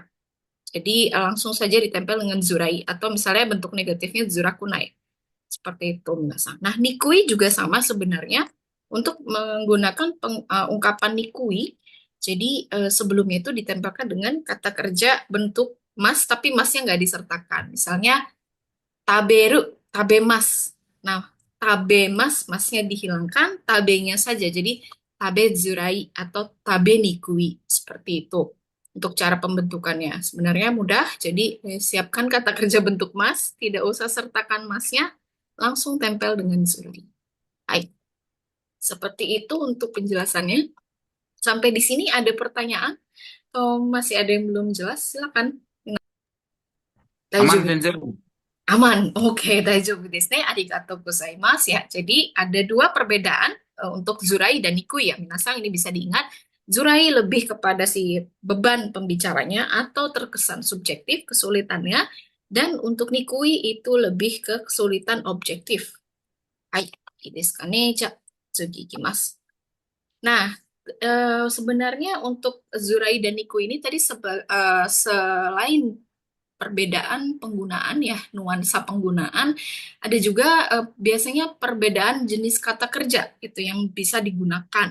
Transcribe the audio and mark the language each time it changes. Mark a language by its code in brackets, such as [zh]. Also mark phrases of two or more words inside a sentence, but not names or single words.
[id] Jadi, langsung saja ditempel dengan Zurai. Atau misalnya bentuk negatifnya Zurakunai. Seperti itu, Minasa. Nah, nikui juga sama sebenarnya untuk menggunakan ungkapan nikui. Jadi sebelumnya itu ditempelkan dengan kata kerja bentuk mas, tapi masnya nggak disertakan. Misalnya [ja] 食べる、食べます. [id] Nah, tabemas, masnya dihilangkan, tabenya saja. Jadi [ja] 食べづらい [id] atau [ja] 食べにくい [id] seperti itu. Untuk cara pembentukannya sebenarnya mudah. Jadi siapkan kata kerja bentuk mas, tidak usah sertakan masnya, langsung tempel dengan zurai. Baik, seperti itu untuk penjelasannya. Sampai di sini ada pertanyaan atau masih ada yang belum jelas? Silakan. Aman, Daijoubu. Sensei. Aman. Oke, [ja] 大丈夫ですね。ありがとうございます ya. [id] Jadi ada dua perbedaan untuk Zurai dan Nikui ya. Minasang ini bisa diingat. Zurai lebih kepada si beban pembicaranya atau terkesan subjektif kesulitannya. Dan untuk Nikui itu lebih ke kesulitan objektif. Hai, [ja] いいですかね？じゃ、次行きます. [id] Nah, sebenarnya untuk Zurai dan Nikui ini tadi selain perbedaan penggunaan ya, nuansa penggunaan, ada juga biasanya perbedaan jenis kata kerja itu yang bisa digunakan.